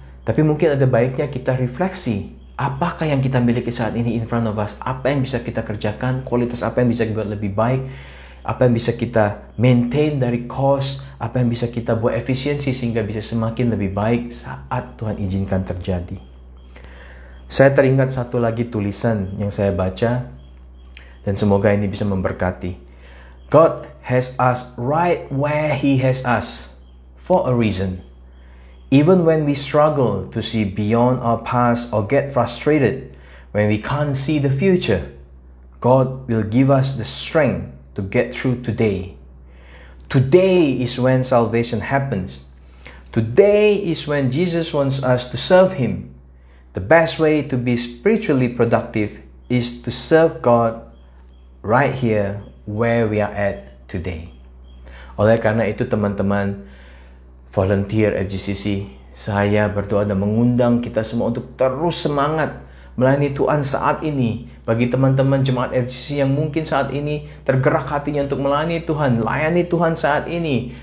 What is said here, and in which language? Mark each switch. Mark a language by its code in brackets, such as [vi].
[id] Tapi mungkin ada baiknya kita refleksi, apakah yang kita miliki saat ini [en] in front of us, [id] apa yang bisa kita kerjakan, kualitas apa yang bisa kita buat lebih baik, apa yang bisa kita maintain dari cost, apa yang bisa kita buat efisiensi sehingga bisa semakin lebih baik saat Tuhan izinkan terjadi. Saya teringat satu lagi tulisan yang saya baca, dan semoga ini bisa memberkati. [en] God has us right where He has us for a reason. Even when we struggle to see beyond our past or get frustrated when we can't see the future, God will give us the strength to get through today. Today is when salvation happens. Today is when Jesus wants us to serve Him. The best way to be spiritually productive is to serve God right here where we are at today. [id] Oleh karena itu teman-teman volunteer FGCC, saya berdoa dan mengundang kita semua untuk terus semangat melayani Tuhan saat ini. Bagi teman-teman jemaat FGCC yang mungkin saat ini tergerak hatinya untuk melayani Tuhan, layani Tuhan saat ini.